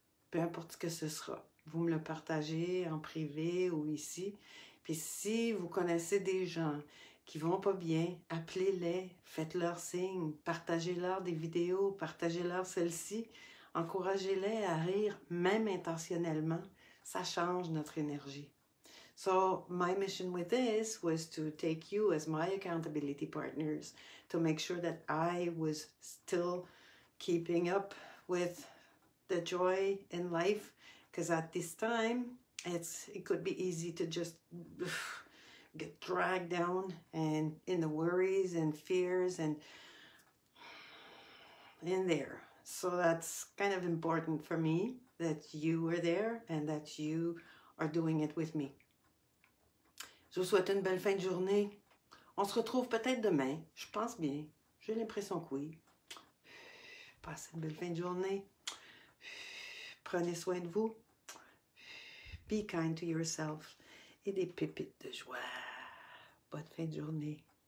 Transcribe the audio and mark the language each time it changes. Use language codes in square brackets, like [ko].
[fr] Peu importe ce que ce sera. Vous me le partagez en privé ou ici. Puis si vous connaissez des gens qui vont pas bien, appelez-les, faites-leur signe, partagez-leur des vidéos, partagez-leur celles-ci, encouragez-les à rire, même intentionnellement. Ça change notre énergie. [en] So my mission with this was to take you as my accountability partners to make sure that I was still keeping up with the joy in life, because at this time it could be easy to just get dragged down and in the worries and fears and in there. So that's kind of important for me that you are there and that you are doing it with me. [fr] Je vous souhaite une belle fin de journée. On se retrouve peut-être demain. Je pense bien. J'ai l'impression que oui. Passez une belle fin de journée. Prenez soin de vous. [en] Be kind to yourself. [fr] Et des pépites de joie. Bonne fin de journée.